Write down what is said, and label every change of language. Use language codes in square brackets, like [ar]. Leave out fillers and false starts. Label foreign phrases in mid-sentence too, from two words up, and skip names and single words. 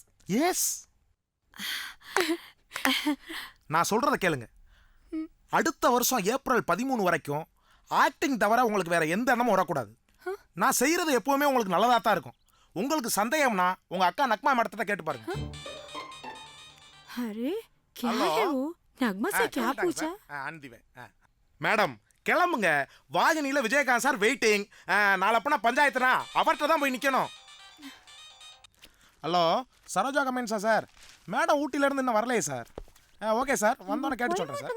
[ta] எஸ். நான் சொல்றத கேளுங்க. அடுத்த வருஷம் ஏப்ரல் 13 வரைக்கும் ஆக்டிங் தவிர உங்களுக்கு வேற எந்த எண்ணமும் வரக்கூடாது. நான் செய்யறது எப்பவுமே உங்களுக்கு நல்லதா தான் இருக்கும். உங்களுக்கு சந்தேகம்னா உங்க அக்கா நக்மா மேடத்தை கேட்டு பாருங்க. [hi] அரே क्या है वो? नगमा से क्या पूछा? [ta] மேடம் கிளம்புங்க. வாஜனியில விஜயகாந்த் சார் வெயிட்டிங். நாளப்பனா பஞ்சாயத்துனா அவர்கிட்ட தான் போய் நிக்கணும். ஹலோ, சரோஜா கமெண்ட்ஸா சார்? மேடம் ஊட்டில இருந்து இன்னும் வரலையே சார். ஓகே சார், வந்தோன்னு கேட்டு சொல்றேன் சார்.